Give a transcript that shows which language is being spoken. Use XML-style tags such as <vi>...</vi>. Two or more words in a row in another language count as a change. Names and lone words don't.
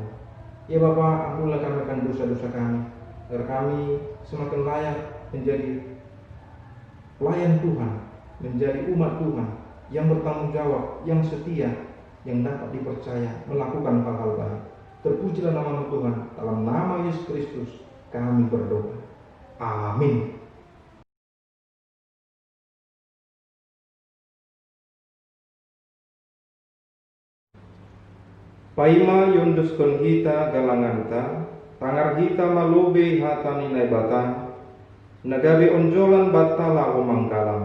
<id>Ya Bapa, ampunilah kami akan dosa-dosa kami, agar kami semakin layak menjadi pelayan Tuhan, menjadi umat Tuhan yang bertanggung jawab, yang setia, yang dapat dipercaya melakukan hal-hal baik. Terpujilah nama Tuhan, dalam nama Yesus Kristus kami berdoa. Amin.</id> <smr>Paima yonduskon hita galanganta, tangar hita malobe hatani naibata, nagabe onjolan batala omanggalam.</smr>